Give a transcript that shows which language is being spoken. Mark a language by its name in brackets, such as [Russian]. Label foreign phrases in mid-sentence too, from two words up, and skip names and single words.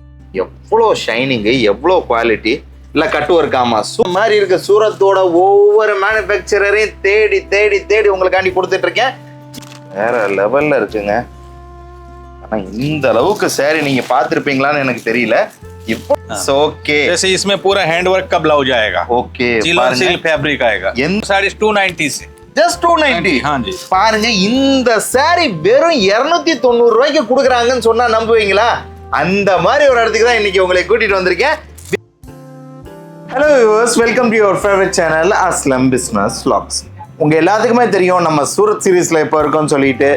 [Tamil] எவ்வளோ ஷைனிங்கு, எவ்வளோ குவாலிட்டி, இல்லை [English] cut work. [Tamil] ஆமாம், மாதிரி இருக்க சூரத்தோட ஒவ்வொரு மேனுஃபேக்சரையும் தேடி தேடி தேடி உங்களுக்காண்டி கொடுத்துட்டு இருக்கேன். வேற லெவல்ல இருக்குங்க. ஆனால் இந்த அளவுக்கு சாரி நீங்க பார்த்துருப்பீங்களான்னு எனக்கு தெரியல. இப்போ ओके, [Hindi] जैसे इसमें पूरा हैंडवर्क का ब्लाउज आएगा। ओके, [English] sil fabric [Hindi] आएगा। साड़ी 290 से [English] Just 290. [Hindi] हाँ जी, [Tamil] பாருங்க, இந்த சாரி வெறும் 290 ரூபாய்க்கு கொடுக்குறாங்கன்னு சொன்னா நம்புவீங்களா? அந்த மாதிரி ஒரு இடத்துக்கு தான் இன்னைக்கு உங்களை கூட்டிட்டு வந்திருக்கேன். [English] Hello viewers, welcome to your favourite channel Aslam business vlogs. [Tamil] உங்க எல்லாத்துக்குமே தெரியும் நம்ம சூரத் சீரீஸ்ல இப்போ இருக்கோம்னு சொல்லிட்டு.